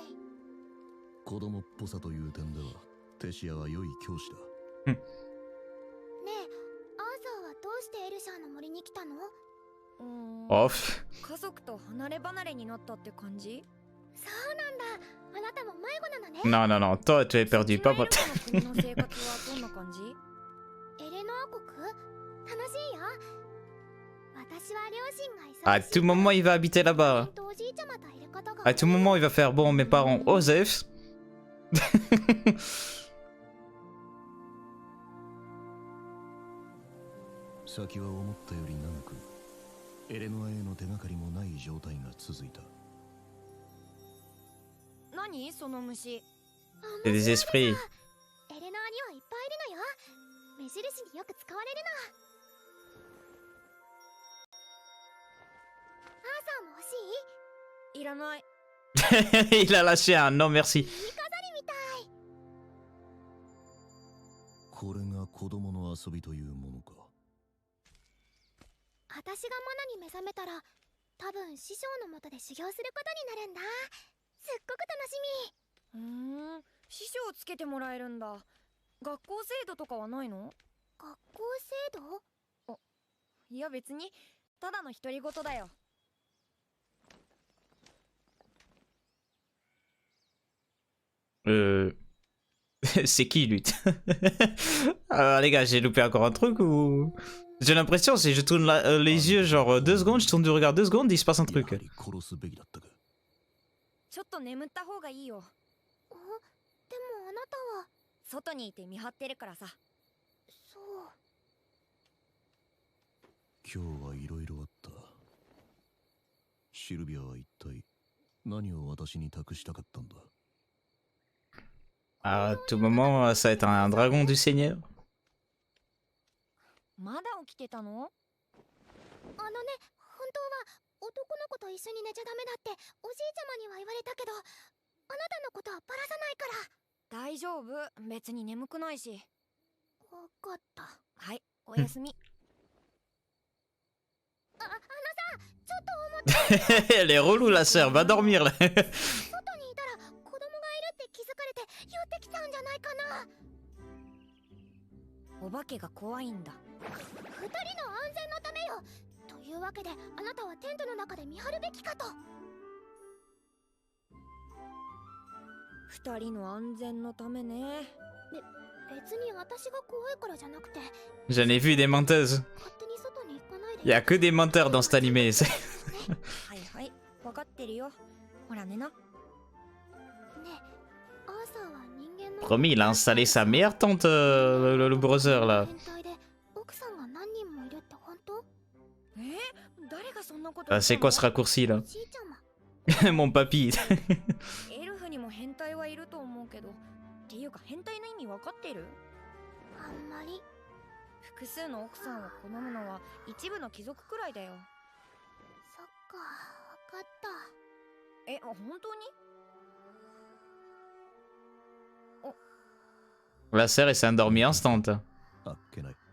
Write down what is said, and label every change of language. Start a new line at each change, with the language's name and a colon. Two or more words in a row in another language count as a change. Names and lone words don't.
Japanese: 子供っぽさという点ではテシアは良い教師だ。ねえ、アーサーはどうしてエルシャーの森に来たの Off. 家族と離れ離れになったって感じ？そうなんだ。あなたも迷子なのね。
French: Non, non, non. Toi, tu es perdu, pas moi.
Japanese: エレノア国の生活はどんな感じ？エレノア国？楽しいよ。私は両親が忙しい。
French: À tout moment, il va habiter là-bas. À tout moment, il va faire bon, mes parents, Osef.
Japanese: 先は思ったより長くエレノアへの手がかりもない状態が続いた。何その虫？
French: C'est des esprits.
Japanese: エレノアにはいっぱいいるのよ。目印によく使われるの。アーサーも欲しい？いらない。
French: Il a lâché un non merci.
Japanese: いい飾りみたい。これが子供の遊びというものか。私がマナに目覚めたら多分師匠のもとで修行することになるんだ。すっごく楽しみ。師匠をつけてもらえるんだ。学校制度とかはないの？学校制度？あ、いや別にただの独り言だよ。
French: C'est qui lui? Les gars, j'ai loupé encore un truc ou... J'ai l'impression, si je tourne les yeux genre 2 secondes, je tourne du regard 2 secondes, il se passe un truc.
Japanese: ちょっと眠った方がいいよ。でもあなたは外にいて見張ってるからさ。そう。今日はいろいろあった。シルビアは一体何を私に託したかったんだ。
French: À tout moment, ça va être un dragon du Seigneur.
Japanese: まだ起きてたの？ね、本当は男の子と一緒に寝ちゃダメだっておじいちゃまには言われたけど、あなたのことはバラさないから。大丈夫、別に眠くないし。わかった。はい、おやすみ。あのさ、ちょっと思って。
French: Elle est relou la sœur, va dormir là.
Japanese: 外にいたら子供がいるって気づかれて寄ってきたんじゃないかな。お化けが怖いんだ。二人の安全のためよ。というわけであなたはテントの中で見張るべきかと。二人の安全のためね。別に私が怖いからじゃなくて。
French: J'en ai vu des menteuses.
Japanese: 勝手に外に行かないで。
French: Il y a que des menteurs dans cet animé.
Japanese: はいはい、分かってるよ。ほら寝な。ねえ、アーサーは人間の。
French: Promis, il a installé sa meilleure tante, le brother là.
Japanese: 奥さんが何人もいるって本当？誰がそんなこと？
French: C'est quoi ce raccourci là? Mon papy.
Japanese: エルフけど、っていうか変態の意味分かってる？あんまり。複数の奥さんを好むのは一部の貴族くらいだよ。そっか、分かった。え、本当に
French: La sœur elle s'est endormie instant.
Japanese: あっけない。